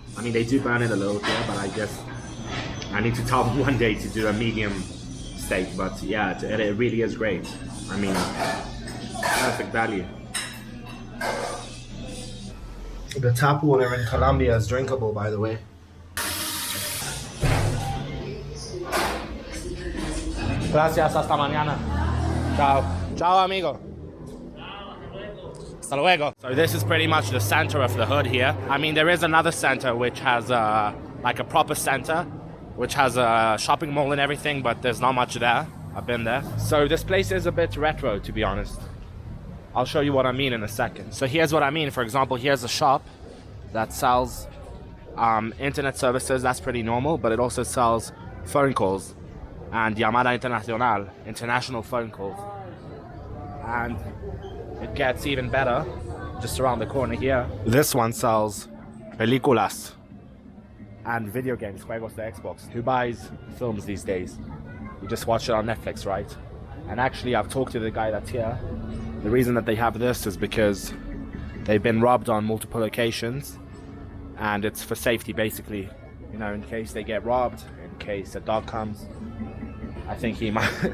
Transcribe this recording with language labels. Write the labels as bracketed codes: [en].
[en] I mean, they do burn it a little here, but I guess I need to tell them one day to do a medium steak, but yeah, it really is great. I mean, perfect value. The tap water in Colombia is drinkable, by the way. [es] Gracias, hasta mañana. Chao. Chao, amigo. Hasta luego. [en] So this is pretty much the center of the hood here. I mean, there is another center which has like a proper center, which has a shopping mall and everything, but there's not much there. I've been there. So this place is a bit retro, to be honest. I'll show you what I mean in a second. So here's what I mean. For example, here's a shop that sells internet services. That's pretty normal, but it also sells phone calls and [es] llamada internacional, [en] international phone calls. And it gets even better just around the corner here. This one sells películas and video games, [es] juegos de Xbox. [en] Who buys films these days? You just watch it on Netflix, right? And actually, I've talked to the guy that's here. The reason that they have this is because they've been robbed on multiple occasions, and it's for safety, basically. You know, in case they get robbed, in case a dog comes. I think he might.